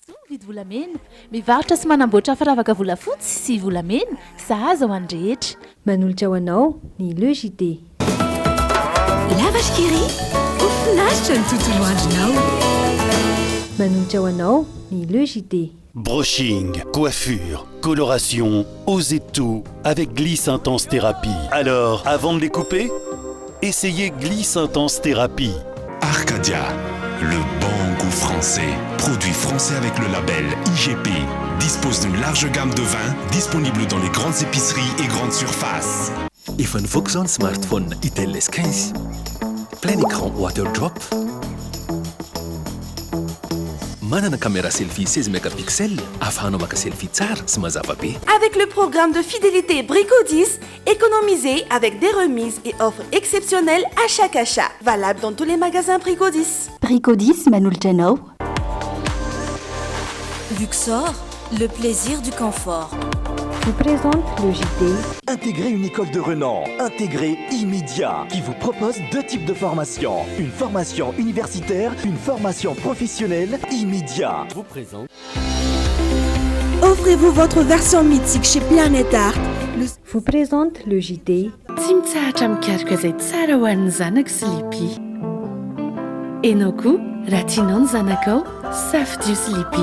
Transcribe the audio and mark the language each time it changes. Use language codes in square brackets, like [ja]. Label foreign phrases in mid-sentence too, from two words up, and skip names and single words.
[mg] mividy volamena mivarotra sy manamboatra firavaka volafotsy sy volamena sahaza ho an'ny rehetra. Manolotra ho anao ny Le JT. La vache qui rit, ofinaritra ny tontolo andronao. Manolotra ho anao ny Le JT. [fr] Brushing, coiffure, coloration, osez tout avec Gliss Intense Thérapie. Alors, avant de les couper, essayez Gliss Intense Thérapie. Arcadia, le bon goût français. Produit français avec le label IGP. Dispose d'une large gamme de vins disponible dans les grandes épiceries et grandes surfaces. iPhone Foxon smartphone Itel S15. Plein écran Waterdrop. [mg] Manana caméra selfie 16 mégapixels [fr] afin de [mg] selfie tsara sy mazava be. [fr] Avec le programme de fidélité Brico 10, économisez avec des remises et offres exceptionnelles à chaque achat. Valable dans tous les magasins Brico 10. Brico 10, [mg] manolotra anao. [fr] Luxor, le plaisir du confort. Vous présente le JT. Intégrez une école de renom, intégrez Immédiat, qui vous propose deux types de formations. Une formation universitaire, une formation professionnelle. Immédiat vous présente. Offrez-vous votre version mythique chez Planète Art. Vous présente le JT. [mg] Tsy mitsahatra mikaroka izay tsara ho an'ny zanaka sy lipi. Ianao koa raha tianao ny zanakao safidio sy lipi.